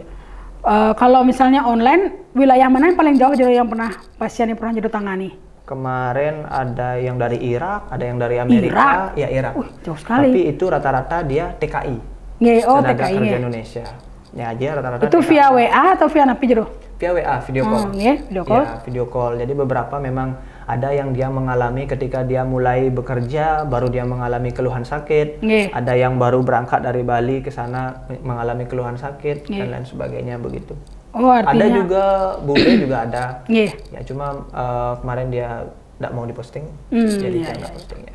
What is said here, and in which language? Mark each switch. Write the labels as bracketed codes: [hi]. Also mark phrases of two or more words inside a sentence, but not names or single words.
[id] Kalau misalnya online, wilayah mana yang paling jauh yang pernah pasien yang pernah jatuh tangani? Kemarin ada yang dari Irak, ada yang dari Amerika. Ya, Irak. Jauh sekali. Tapi itu rata-rata dia TKI. Tenaga TKI Kerja Indonesia. Ya, dia rata-rata itu TKI. via WA atau via [ban] napi jero? [id] Via WA, video call. Video call. Ya, video call. Jadi beberapa memang ada yang dia mengalami ketika dia mulai bekerja, baru dia mengalami keluhan sakit. Ada yang baru berangkat dari Bali ke sana mengalami keluhan sakit dan lain sebagainya begitu. Oh, artinya Ada juga bude juga ada. Nggih. Ya cuma kemarin dia tidak mau diposting, jadi saya nggak posting ya.